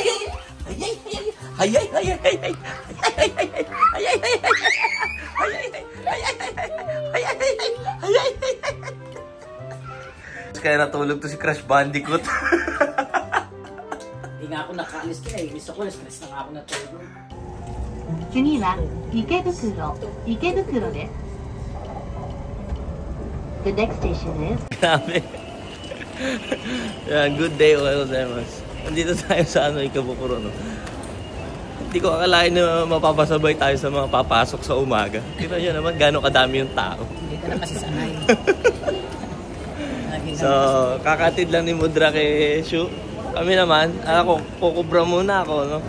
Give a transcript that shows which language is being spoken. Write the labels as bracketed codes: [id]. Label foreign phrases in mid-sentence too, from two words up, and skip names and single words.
[tl] Kaya natulog to si Crash Bandicoot. Hindi nga ako nakaalis kaya eh. Gusto ko, stress na nga ako natulog. [ja] 次は池袋です。 [en] The next station is... Grabe. Yeah, good day, [ja] おはようございます. [tl] Nandito tayo sa Ikebukuro, no? Hindi ko akalain na mapapasabay tayo sa mga papasok sa umaga. Tignan nyo naman gano'ng kadami yung tao. Hindi ka na kasi sanay. So, kakatid lang ni Mudra kay Shu. Kami naman, kukubra muna ako, no?